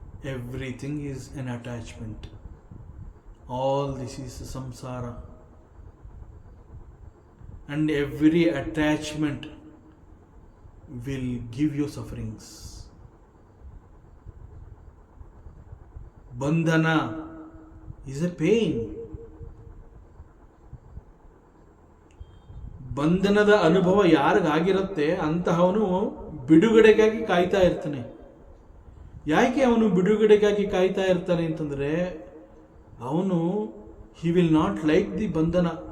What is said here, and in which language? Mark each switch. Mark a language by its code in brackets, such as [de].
[en] Everything is an attachment. All this is ಸಂಸಾರ. And every attachment will give you sufferings. ಬಂಧನ is a pain. [kn] ಬಂಧನದ ಅನುಭವ ಯಾರಿಗಾಗಿರುತ್ತೆ ಅಂತಹವನು ಬಿಡುಗಡೆಗಾಗಿ ಕಾಯ್ತಾ ಇರ್ತಾನೆ. ಯಾಕೆ ಅವನು ಬಿಡುಗಡೆಗಾಗಿ ಕಾಯ್ತಾ ಇರ್ತಾನೆ ಅಂತಂದ್ರೆ, ಅವನು [en] He will not like the ಬಂಧನ.